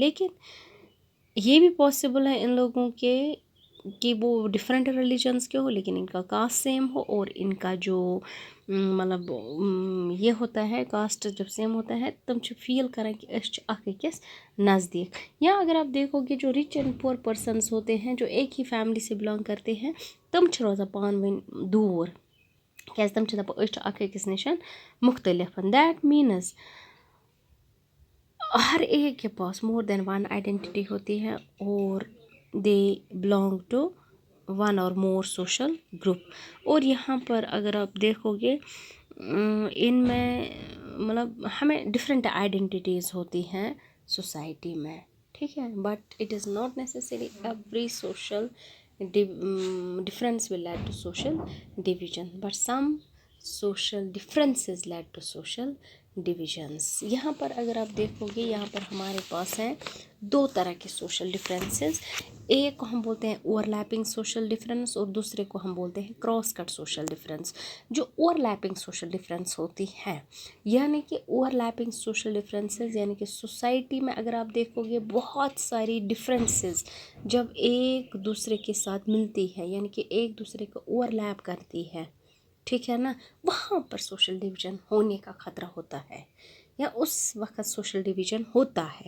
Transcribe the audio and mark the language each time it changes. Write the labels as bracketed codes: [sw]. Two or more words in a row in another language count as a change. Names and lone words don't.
[hi] लेकिन ये भी पॉसिबल है इन लोगों के कि वो [en] different religions [hi] के हो लेकिन इनका [en] caste same [hi] हो, और इनका जो मतलब ये होता है कास्ट जब सेम होता है तब फील करें कि [ks] اَس نزدیک. [hi] या अगर आप देखोगे जो [en] rich and poor persons [hi] होते हैं जो एक ही फैमिली से बिलोंग करते हैं, [ks] تَم روزان پان وَن دور، کیا تَم اَکِس نِش مُختلِف. [en] That means [hi] हर एक के पास [en] more than one identity [hi] होती है, और [en] they belong to one or more social group. [hi] और यहाँ पर अगर आप देखोगे इनमें मतलब हमें [en] different identities [hi] होती हैं सोसाइटी में। ठीक है। [en] But it is not necessary every social difference will lead to social division, but some social differences lead to social divisions. [hi] यहाँ पर अगर आप देखोगे, यहाँ पर हमारे पास हैं दो तरह के [en] social differences. [hi] एक को हम बोलते हैं [en] overlapping social difference [hi] और दूसरे को हम बोलते हैं [en] cross cut social difference. [hi] जो [en] overlapping social difference [hi] होती है, यानी कि [en] overlapping social differences [hi] यानी कि सोसाइटी में अगर आप देखोगे बहुत सारी डिफरेंसेस जब एक दूसरे के साथ मिलती है, यानी कि एक दूसरे को ओवरलैप करती है, ठीक है ना, वहाँ पर [en] social division [hi] होने का खतरा होता है या उस वक्त [en] social division [hi] होता है।